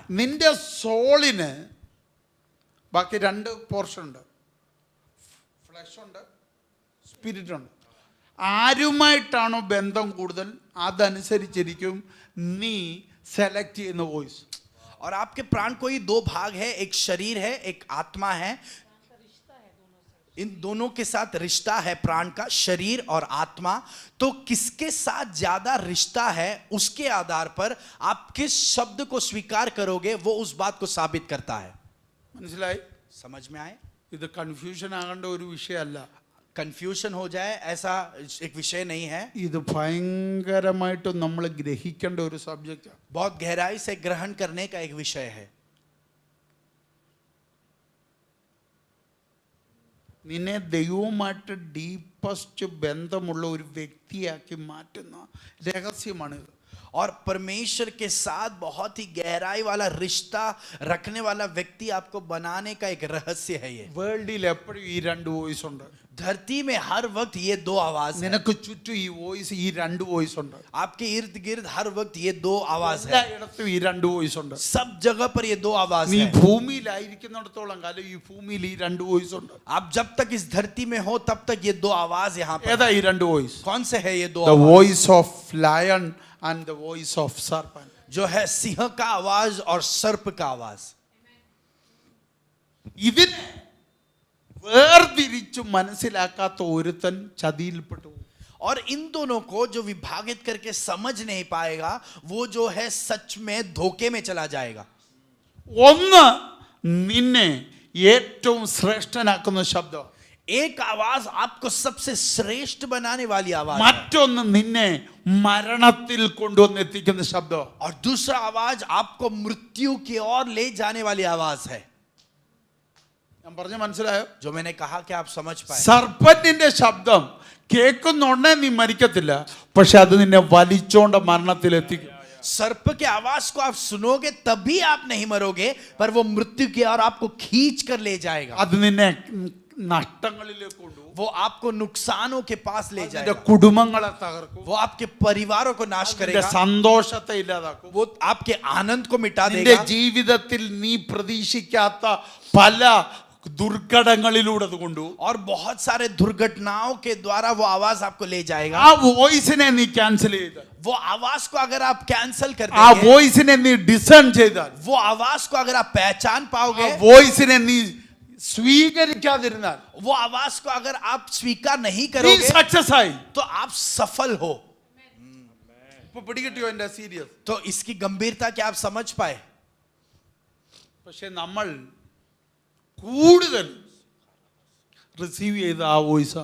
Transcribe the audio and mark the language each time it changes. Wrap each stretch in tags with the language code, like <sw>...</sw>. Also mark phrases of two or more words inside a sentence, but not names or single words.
<ml>നിന്റെ സോളിന് ബാക്കി രണ്ട് പോർഷൻ ഉണ്ട്, ഫ്ലഷ് ഉണ്ട്, സ്പിരിറ്റ് ഉണ്ട്. ആരുമായിട്ടാണോ ബന്ധം കൂടുതൽ അതനുസരിച്ചിരിക്കും നീ സെലക്ട് ചെയ്യുന്ന വോയിസ്.</ml> <hi>और आपके प्राण को ही दो भाग है, एक शरीर है, एक आत्मा है। इन दोनों के साथ रिश्ता है प्राण का, शरीर और आत्मा। तो किसके साथ ज्यादा रिश्ता है उसके आधार पर आप किस शब्द को स्वीकार करोगे वो उस बात को साबित करता है।</hi> <ml>മനസ്സിലായി?</ml> <hi>समझ में आए?</hi> <ml>ഇത് കൺഫ്യൂഷൻ ആകേണ്ട ഒരു വിഷയമല്ല.</ml> <hi>कंफ्यूजन हो जाए ऐसा एक विषय नहीं है।</hi> <ml>ഇത് ഭയങ്കരമായിട്ട് നമ്മൾ ഗ്രഹിക്കേണ്ട ഒരു സബ്ജക്റ്റാണ്.</ml> <hi>बहुत गहराई से ग्रहण करने का एक विषय है।</hi> <ml>നിന്നെ ദൈവവുമായിട്ട് ഡീപ്പസ്റ്റ് ബന്ധമുള്ള ഒരു വ്യക്തിയാക്കി മാറ്റുന്ന രഹസ്യമാണിത്.</ml> <hi>और परमेश्वर के साथ बहुत ही गहराई वाला रिश्ता रखने वाला व्यक्ति आपको बनाने का एक रहस्य है ये।</hi> <ml>വേൾഡിൽ എപ്പോഴും ഈ രണ്ട് വോയിസ് ഉണ്ട്.</ml> <hi>धरती में हर वक्त ये दो आवाज है।</hi> <ml>നിനക്ക് ചുറ്റും ഈ വോയിസ്, ഈ രണ്ട് വോയിസ് ഉണ്ട്.</ml> <hi>आपके इर्द गिर्द हर वक्त ये दो आवाज है।</hi> <ml>എല്ലായിടത്തും ഈ രണ്ട് വോയിസ് ഉണ്ട്.</ml> <hi>सब जगह पर ये दो आवाज</hi> <ml>നീ</ml> <hi>है।</hi> <ml>ഭൂമിയിലായിരിക്കുന്നിടത്തോളം കാലം ഈ ഭൂമിയിൽ ഈ രണ്ട് വോയിസ് ഉണ്ട്.</ml> <hi>आप जब तक इस धरती में हो तब तक ये दो आवाज यहाँ पर</hi> <ml>ഏതാ</ml> <hi>है।</hi> <ml>ഈ രണ്ട് വോയിസ്?</ml> <hi>कौन से है ये दो</hi> <en>ദ</en> <hi>आवाज?</hi> <en>voice of lion and the voice of serpent.</en> <hi>जो है सिंह का आवाज और सर्प का आवाज।</hi> <ml>ഇതിനെ വേർതിരിച്ചു മനസ്സിലാക്കാത്ത ഒരുത്തൻ ചതിയിൽപ്പെട്ടു.</ml> <hi>और इन दोनों को जो विभागित करके समझ नहीं पाएगा वो जो है सच में धोखे में चला जाएगा।</hi> <ml>ഒന്ന് നിന്നെ ഏറ്റവും ശ്രേഷ്ഠനാക്കുന്ന ശബ്ദം,</ml> <hi>एक आवाज आपको सबसे श्रेष्ठ बनाने वाली आवाज है।</hi> <ml>മറ്റൊന്ന് നിന്നെ മരണത്തിൽ കൊണ്ടുവന്നെത്തിക്കുന്ന ശബ്ദം.</ml> <hi>और दूसरा आवाज आपको मृत्यु की ओर ले जाने वाली आवाज है।</hi> <ml>ഞാൻ പറഞ്ഞ മനസ്സിലായോ?</ml> <hi>जो मैंने कहा कि आप समझ पाए।</hi> <ml>സർപ്പന്റിന്റെ ശബ്ദം കേൾക്കുന്നുണ്ടേ നീ മരിക്കത്തില്ല, പക്ഷെ അത് നിന്നെ വലിച്ചോണ്ട മരണത്തിലെത്തിക്കും.</ml> <hi>सर्प के आवाज को आप सुनोगे तभी आप नहीं मरोगे, पर वो मृत्यु की ओर आपको खींच कर ले जाएगा।</hi> <ml>അത് നിന്നെ നഷ്ടങ്ങളിലേക്ക് കൊണ്ടുപോകും.</ml> <hi>वो आपको नुकसानों के पास ले</hi> <ml>നിന്റെ</ml> <hi>जाएगा।</hi> <ml>കുടുംബങ്ങളെ തകർക്കും.</ml> <hi>वो आपके परिवारों को नाश</hi> <ml>നിന്റെ</ml> <hi>करेगा।</hi> <ml>സന്തോഷത്തെ ഇല്ലാതാക്കും.</ml> <hi>वो आपके आनंद को मिटा</hi> <ml>നിന്റെ</ml> <hi>देगा।</hi> <ml>ജീവിതത്തിൽ നീ പ്രതീക്ഷിക്കാത്ത പല ദുർഘടങ്ങളിലൂടെ അത് കൊണ്ടുപോകും.</ml> <hi>और बहुत सारे दुर्घटनाओं के द्वारा वो आवाज आपको ले जाएगा।</hi> <ml>ആ വോയിസിനെ നീ ക്യാൻസൽ ചെയ്താൽ,</ml> <hi>वो आवाज को अगर आप कैंसिल कर</hi> <ml>ആ</ml> <hi>देंगे,</hi> <ml>വോയിസിനെ നീ ഡിസേൺ ചെയ്താൽ,</ml> <hi>वो आवाज को अगर आप पहचान</hi> <ml>ആ</ml> <hi>पाओगे,</hi> <ml>വോയിസിനെ നീ സ്വീകരിക്കാതിരുന്നാൽ</ml> <hi>वो आवाज को अगर आप स्वीकार नहीं</hi> <ml>നീ</ml> <hi>करोगे</hi> <ml>സക്സസ് ആയി.</ml> <hi>तो आप सफल हो।</hi> <ml>ഇപ്പൊ പിടികിട്ടിയോ എന്റെ സീരിയസ്?</ml> <hi>तो इसकी गंभीरता क्या आप समझ पाए?</hi> <ml>പക്ഷെ നമ്മൾ കൂടുതൽ റിസീവ് ചെയ്ത ആ വോയിസ്</ml>